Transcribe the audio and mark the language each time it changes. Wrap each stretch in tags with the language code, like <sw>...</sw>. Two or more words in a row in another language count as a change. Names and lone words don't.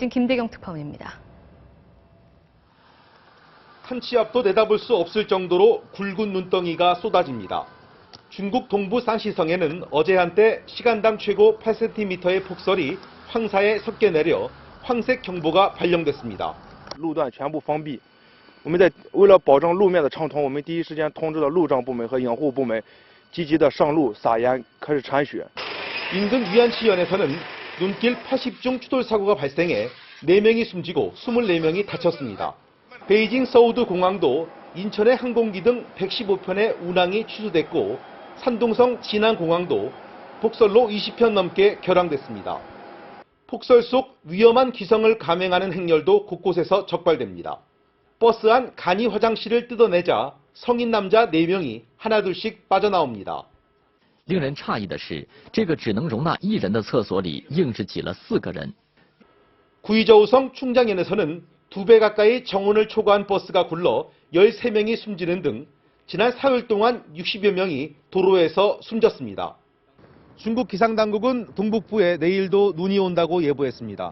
<ko>베이징 김대경 특파원입니다. 한치 앞도 내다볼 수 없을 정도로 굵은 눈덩이가 쏟아집니다. 중국 동부 산시성에는 어제 한때 시간당 최고 8cm의 폭설이 황사에 섞여 내려 황색 경보가 발령됐습니다.</ko> <zh>路段全部封闭。我们为了保证路面的畅通，我们第一时间通知了路政部门和营护部门，积极的上路撒盐，开始铲雪。</zh> <ko>인근 위안치현에서는 눈길 80중 추돌 사고가 발생해 4명이 숨지고 24명이 다쳤습니다. 베이징 서우드 공항도 인천의 항공기 등 115편의 운항이 취소됐고 산동성 진안 공항도 폭설로 20편 넘게 결항됐습니다. 폭설 속 위험한 기성을 감행하는 행렬도 곳곳에서 적발됩니다. 버스 안 간이 화장실을 뜯어내자 성인 남자 4명이 하나둘씩 빠져나옵니다.</ko> <zh>令人诧异的是，这个只能容纳1人的厕所里硬是挤了4个人。</zh> <ko>구이저우성 충장현에서는 2배 가까이 정원을 초과한 버스가 굴러 13명이 숨지는 등 지난 사흘 동안 60여 명이 도로에서 숨졌습니다. 중국 기상당국은 동북부에 내일도 눈이 온다고 예보했습니다.</ko>